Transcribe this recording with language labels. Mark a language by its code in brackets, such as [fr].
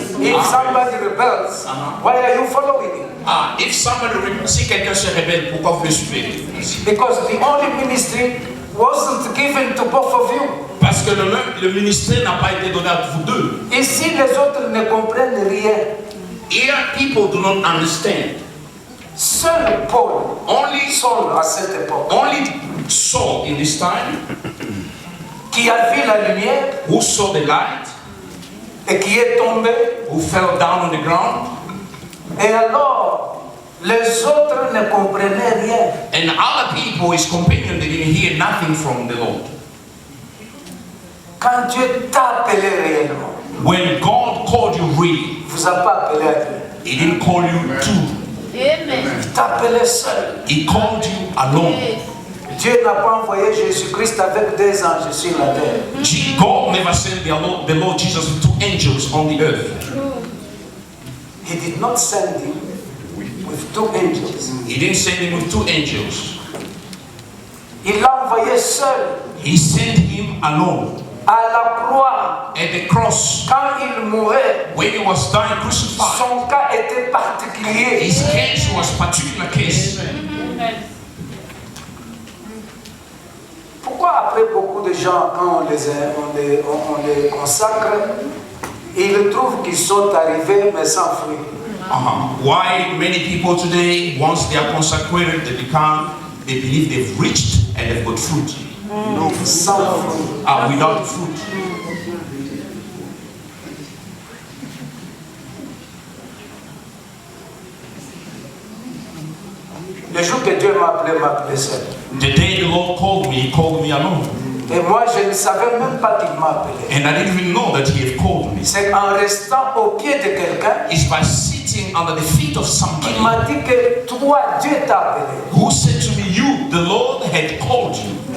[en] If somebody rebels, why are you following him? [fr] Si quelqu'un se rebelle, pourquoi vous le suivez? [en] Because the only ministry wasn't given to both of you. [fr] Parce que le ministère n'a pas été donné à vous deux. Ici, les autres ne comprennent rien. [en] Here people do not understand. [fr] Seul Paul, [en] Only [fr] Saul à cette époque, [en] Saul in this time, [fr] qui a vu la lumière [en] who saw the light, [fr] et qui est tombé, [en] who fell down on the ground, [fr] et alors les autres ne comprenaient rien. [en] and other people, his companion, they didn't hear nothing from the Lord. [fr] Quand Dieu t'a appelé réellement, [en] When God called you really, [fr] il ne vous a pas appelé à Dieu. [en] He didn't call you two. [fr] Il t'appelait seul. [en] He called you alone. [fr] Dieu n'a pas envoyé Jésus-Christ avec des anges sur la terre. [en] God never sent the Lord Jesus with two angels on the earth. He did not send him with two angels. He didn't send him with two angels. [fr] Il l'a envoyé seul [en] He sent him alone. [fr] à la croix. [en] At the cross, [fr] Quand il mourait, [en] when he was dying crucified, [fr] son cas était particulier. [en] his case was a particular case. [fr] Pourquoi après beaucoup de gens, quand on les consacre, ils trouvent qu'ils sont arrivés mais sans fruit? [en] Why many people today, once they are consecrated, they believe they've reached and they've got fruit. [fr] Sans fruit. [en] Without fruit. [fr] Le jour que Dieu m'a appelé seul. [en] The day the Lord called me, He called me alone. [fr] Et moi, je ne savais même pas qu'il m'a appelé. [en] And I didn't even know that He had called me. [fr] C'est en restant au pied de quelqu'un [en] It's by sitting under the feet of [fr] qui [en] somebody [fr] m'a dit que toi, Dieu t'a appelé. [en] who said to me, you, the Lord had called you.